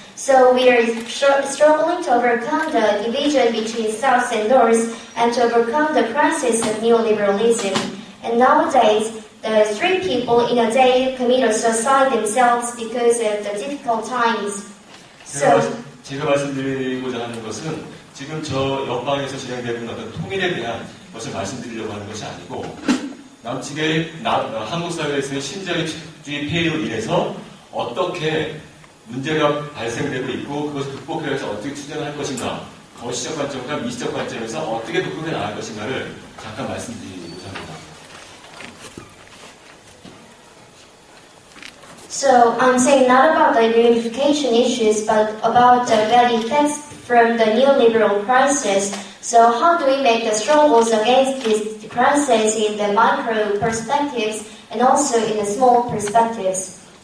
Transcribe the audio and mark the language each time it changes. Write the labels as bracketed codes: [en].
[en] So we are struggling to overcome the division between South and North and to overcome the crisis of neoliberalism. And nowadays, the 3 people in a day commit suicide themselves because of the difficult times. [ko] 제가 말씀드리고자 하는 것은 지금 저 옆방에서 진행되는 어떤 통일에 대한 것을 말씀드리려고 하는 것이 아니고 남측의 한국 사회에서의 신자유주의 폐해로 인해서 어떻게 문제가 발생되고 있고 그것을 극복하기 위해서 어떻게 투쟁을 할 것인가 거시적 관점과 미시적 관점에서 어떻게 극복해 나갈 것인가를 잠깐 말씀드리고자 합니다. [en] So I'm saying not about the reunification issues, but about the bad effects from the neoliberal crisis. So how do we make the struggles against this crisis in the micro perspectives and also in the small perspectives?